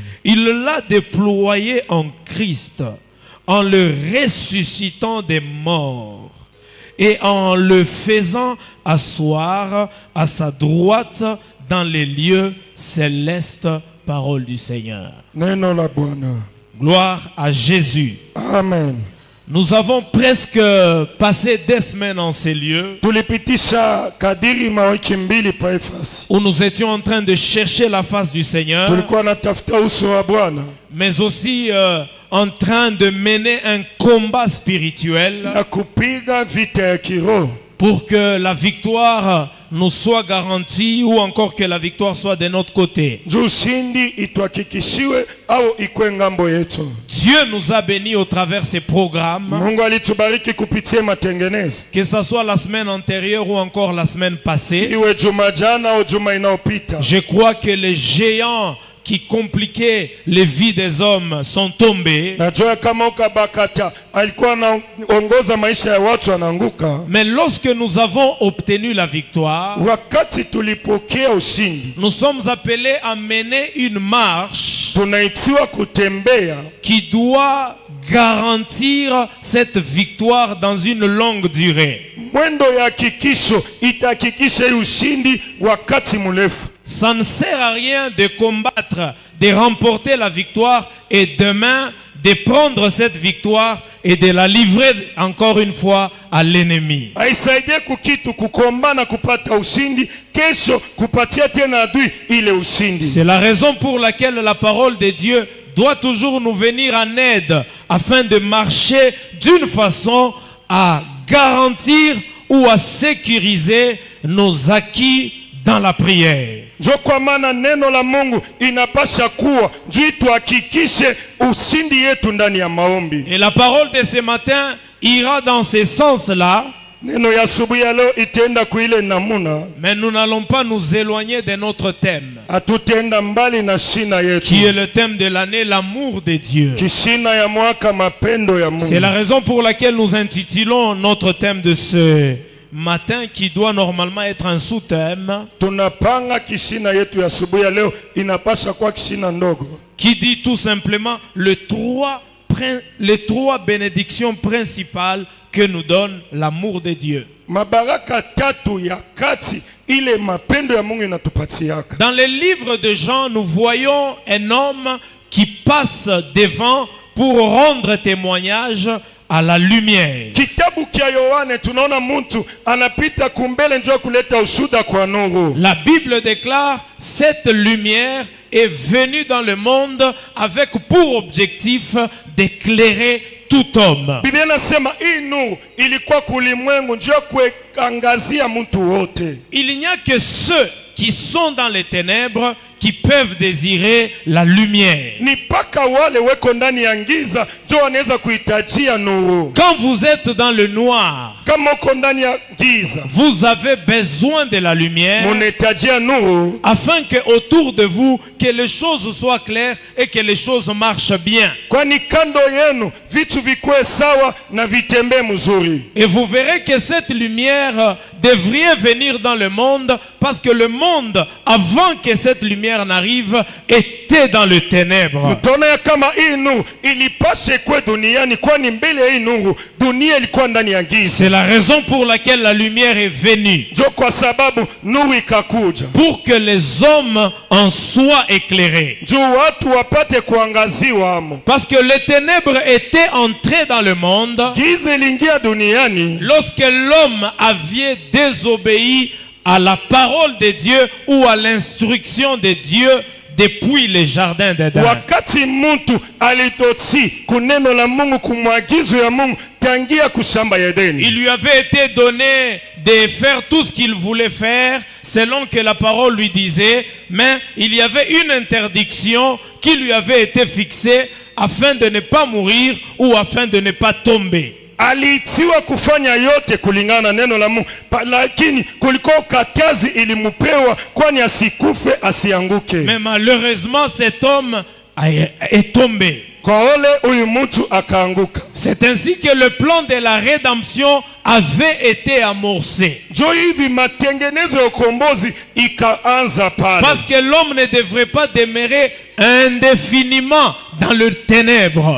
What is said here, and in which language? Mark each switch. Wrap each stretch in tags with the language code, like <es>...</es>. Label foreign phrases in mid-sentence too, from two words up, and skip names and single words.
<fr>Il l'a déployé en Christ, en le ressuscitant des morts et en le faisant asseoir à sa droite dans les lieux célestes. Parole du Seigneur.</fr> <sw>Neno la Bwana.</sw> <fr>Gloire à Jésus. Amen. Nous avons presque passé des semaines en ces lieux</fr> <sw>Tulipitisha kadiri mawiki mbili pa Efasi.</sw> <fr>où nous étions en train de chercher la face du Seigneur,</fr> <sw>Tulikuwa natafuta uso wa Bwana</sw> <fr>mais aussi en train de mener un combat spirituel</fr> <sw>na kupiga vita ya kiroho</sw> <fr>pour que la victoire nous soit garantie ou encore que la victoire soit de notre côté.</fr> <sw>juu ushindi ituhakikishiwe au ikwe ngambo yetu.</sw> <fr>Dieu nous a bénis au travers ces programmes,</fr> <sw>Mungu alitubariki kupitia matengenezo,</sw> <fr>que ce soit la semaine antérieure ou encore la semaine passée.</fr> <sw>iwe juma jana au juma inaopita.</sw> <fr>Je crois que les géants qui compliquaient les vies des hommes sont tombés.</fr> <sw>Najua kama ukabakata alikuwa anaongoza maisha ya watu anaanguka.</sw> <fr>Mais lorsque nous avons obtenu la victoire,</fr> <sw>Wakati tulipokea ushindi,</sw> <fr>nous sommes appelés à mener une marche</fr> <sw>tunaitiwa kutembea</sw> <fr>qui doit garantir cette victoire dans une longue durée.</fr> <sw>mwendo ya hakikisho itahakikisha hii ushindi wakati mrefu.</sw> <fr>Ça ne sert à rien de combattre, de remporter la victoire et demain de prendre cette victoire et de la livrer encore une fois à l'ennemi.</fr> <sw>Haisaidie kukitu kukombana kupata ushindi, kesho kupatia tena adui ile ushindi.</sw> <fr>C'est la raison pour laquelle la parole de Dieu doit toujours nous venir en aide afin de marcher d'une façon à garantir ou à sécuriser nos acquis dans la prière.</fr> <sw>Njo kwa maana neno la Mungu inapasha kuwa juu tuhakikishe ushindi yetu ndani ya maombi.</sw> <fr>Et la parole de ce matin ira dans ce sens-là.</fr> <sw>Neno ya asubuhi ya leo itaenda kuile namuna.</sw> <fr>Mais nous n'allons pas nous éloigner de notre thème,</fr> <sw>Hatutaenda mbali na shina yetu.</sw> <fr>qui est le thème de l'année, l'amour de Dieu.</fr> <sw>Kishina ya mwaka mapendo ya Mungu.</sw> <fr>C'est la raison pour laquelle nous intitulons notre thème de ce matin, qui doit normalement être un sous-thème,</fr> <sw>Tunapanga kishina yetu ya asubuhi ya leo inapasha kwa kishina ndogo.</sw> <fr>qui dit tout simplement les trois bénédictions principales que nous donne l'amour de Dieu.</fr> <sw>Mabaraka tatu ya kati ile mapendo ya Mungu inatupatiaka.</sw> <fr>Dans les livres de Jean, nous voyons un homme qui passe devant pour rendre témoignage à la lumière.</fr> <sw>Kitabu kia Yohane tunaona mtu anapita kumbele njoo kuleta ushuda kwa nuru.</sw> <fr>La Bible déclare cette lumière est venue dans le monde avec pour objectif d'éclairer tout homme.</fr> <sw>Biblia inasema hii nuru ilikuwa kulimwengu njoo kuangazia mtu wote.</sw> <fr>Il n'y a que ceux qui sont dans les ténèbres qui peuvent désirer la lumière.</fr> <sw>Ni paka wale weko ndani ya giza njoo wanaweza kuhitajia nuru.</sw> <fr>Quand vous êtes dans le noir,</fr> <sw>Kama uko ndani ya giza,</sw> <fr>vous avez besoin de la lumière</fr> <sw>munahitajia nuru</sw> <fr>afin que autour de vous que les choses soient claires et que les choses marchent bien.</fr> <sw>kwani kando yenu vitu vikue sawa na vitembee mzuri.</sw> <fr>Et vous verrez que cette lumière devrait venir dans le monde parce que le monde, avant que cette lumière n'arrive, était dans le ténèbre.</fr> <sw>Mtaona ya kama hii nuru ilipashe kwe duniani, kwani mbele ya hii nuru dunia ilikuwa ndani ya giza.</sw> <fr>C'est la raison pour laquelle la lumière est venue.</fr> <sw>Jo kwa sababu nuru ikakuja</sw> <fr>Pour que les hommes en soient éclairés.</fr> <sw>juu watu wapate kuangaziwa amo.</sw> <fr>Parce que les ténèbres étaient entrées dans le monde</fr> <sw>Giza iliingia duniani</sw> <fr>lorsque l'homme avait désobéi à la parole de Dieu ou à l'instruction de Dieu depuis le jardin d'Éden.</fr> <sw>wakati mtu alitoti kuneno la Mungu, kumwagizo ya Mungu tangia kushamba ya Edeni.</sw> <fr>Il lui avait été donné de faire tout ce qu'il voulait faire selon que la parole lui disait, mais il y avait une interdiction qui lui avait été fixée afin de ne pas mourir ou afin de ne pas tomber.</fr> <sw>Aliitiwa kufanya yote kulingana na neno la Mungu, lakini kulikuwa katazi ilimupewa kwani asikufe asianguke.</sw> <fr>Mais malheureusement cet homme est tombé.</fr> <sw>Kwa ole huyu mtu akaanguka.</sw> <fr>C'est ainsi que le plan de la rédemption avait été amorcée.</fr> <sw>njo hivi matengenezo ya ukombozi ikaanza pale.</sw> <fr>Parce que l'homme ne devrait pas demeurer indéfiniment dans le ténèbre.</fr>